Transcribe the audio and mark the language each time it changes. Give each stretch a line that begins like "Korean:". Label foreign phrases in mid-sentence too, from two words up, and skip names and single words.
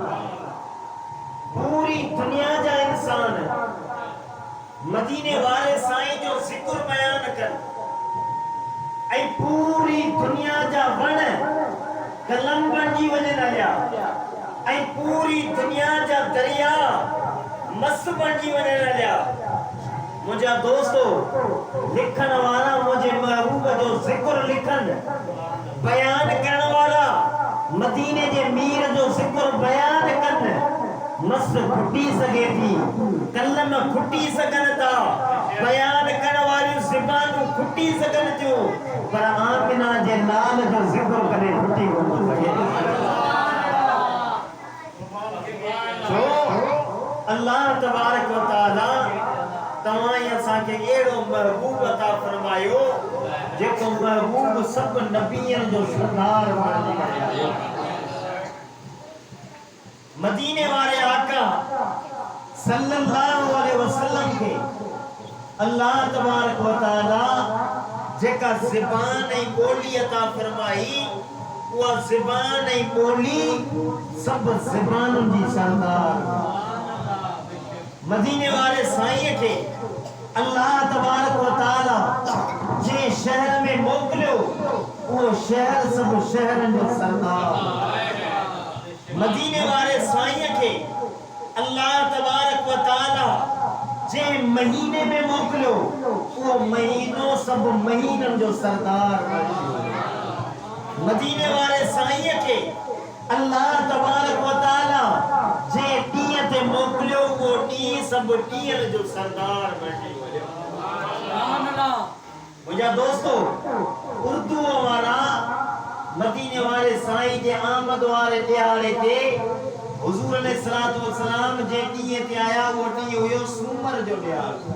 Sindhi: पूरी दुनिया जा इंसान मदीने वाले साईं जो ज़िक्र बयान कर ऐं पूरी दुनिया जा वण कलम बणिजी वञनि हलिया ऐं पूरी दुनिया जा दरिया मस्त बणिजी वञनि हलिया। मुझा दोस्तों लिखण वाला मुझे महबूब जो ज़िक्र लिखन बयान करण वाला मदीने जे मीर जो ज़िक्र बयान कन मस्त खुटी सके थी कलम खुटी सकन था बयान करण वाली ज़बानूं खुटी सकन थियूं पर आमिना जे लाल जो ज़िक्र करे खुटी कोन सके। जो
Arabic: الله تبارك وتعالى
Sindhi: तव्हां असांखे अहिड़ो महबूब अता फरमायो जेको महबूब सब नबियन जो सरदार बणिजी आयो। मदीने वाले आका
Arabic: صلى الله عليه وسلم
Sindhi: के
Arabic: الله تبارك وتعالى
Sindhi: जेका ज़बान ऐं ॿोली अता फरमाई उहा ज़बान ऐं ॿोली सब ज़बानुनि जी सरदार। मदीने वाले साईं के
Arabic: الله تبارك وتعالى
Sindhi: जे शहर में मोकिलियो उहा शहर सब शहरन जो सरदार मदीने वाले साईं के
Arabic: الله تبارك وتعالى
Sindhi: जे महीने में मोकलो वो महीनों सब महीनन जो सरदार मदीने वाले साईं के
Arabic: الله تبارك وتعالى
Sindhi: जे ॾींहं ते मोकलियो वो ॾींहं सब ॾींहं जो सरदार बणिजी वियो।
Arabic: سبحان الله.
Sindhi: मुंहिंजा दोस्तों उर्दू वारा मदीने वाले साईं जे आमद वारे ॾियारे ते हुजूर
Arabic: عليه الصلاة والسلام
Sindhi: जे ॾींहं ते आया वो ॾींहुं हुयो सूमर जो ॾियारो।